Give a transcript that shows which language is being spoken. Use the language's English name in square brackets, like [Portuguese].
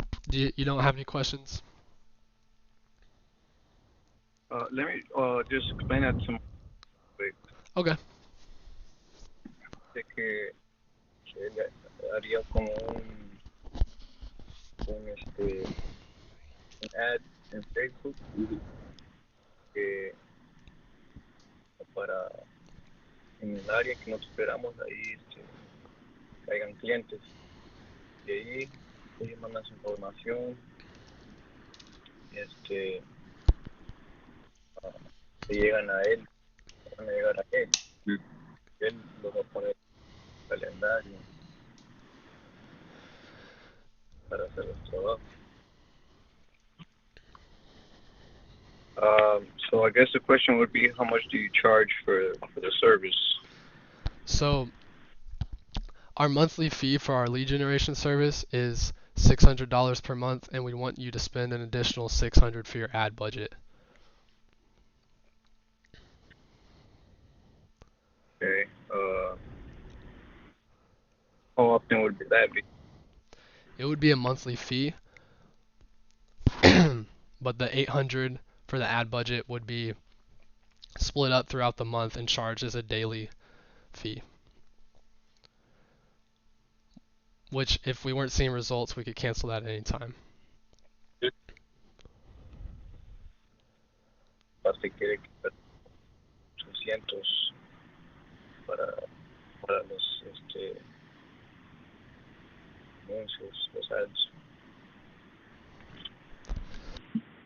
[English] You don't have any questions? Let me just explain that to me quick. Okay. [Spanish] De que él haría como un ad en Facebook que para en el área que nosotros esperamos ahí caigan clientes. Y ahí ellos mandan su información, se llegan a él, van a llegar a él. Él lo va a poner en el calendario para hacer los trabajos. [English] So I guess the question would be, how much do you charge for the service? So our monthly fee for our lead generation service is $600 per month, and we want you to spend an additional $600 for your ad budget. Okay. How often would that be? It would be a monthly fee, but the $800 for the ad budget would be split up throughout the month and charged as a daily fee. Which, if we weren't seeing results, we could cancel that at any time. [Spanish] Se quiere quitar 800 para los anuncios, los ads.